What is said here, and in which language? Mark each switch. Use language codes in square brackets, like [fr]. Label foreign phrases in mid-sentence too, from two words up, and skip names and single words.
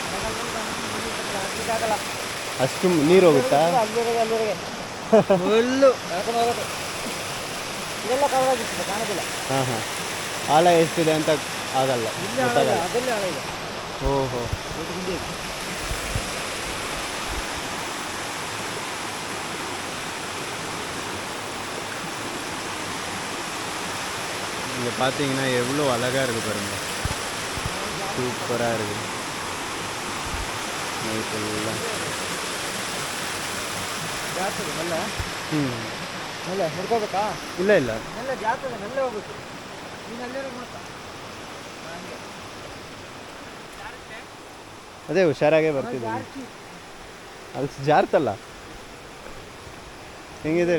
[kn] ಅಷ್ಟು ನೀರು ಹೋಗುತ್ತಾ? ಫುಲ್ಲು ಇದೆಲ್ಲ ಕವರ್ ಆಗಿರ್ತದೆ, ಕಾಣೋದಿಲ್ಲ. ಹಾಂ ಹಾಂ. ಆಳ ಎಷ್ಟಿದೆ ಅಂತ ಆಗಲ್ಲ, ಗೊತ್ತಾಗಲ್ಲ. ಅದರಲ್ಲಿ ಆಳ ಇದೆ. ಓಹೋ. [ta] இங்கே பார்த்தீங்கன்னா எவ்வளோ அழகாக இருக்குது பாருங்க, சூப்பராக இருக்குது. நைட் எல்லாம் [kn] ಜಾಸ್ತಿ ಮೆಲ್ಲ ಹ್ಞೂ ಮೆಲ್ಲ ಹಿಡ್ಕೋಬೇಕಾ? ಇಲ್ಲ ಇಲ್ಲ, ಮೆಲ್ಲ ಜಾಸ್ತಿ ಮೆಲ್ಲ ಹೋಗ್ಬೇಕು. ನೀನು ಅಲ್ಲೇ ಮಾತ್ರ ಅದೇ ಹುಷಾರಾಗೇ ಬರ್ತಿದ್ದೀನಿ. ಅಲ್ಲಿ ಜಾರ್ತಲ್ಲ, ಹೆಂಗಿದೆ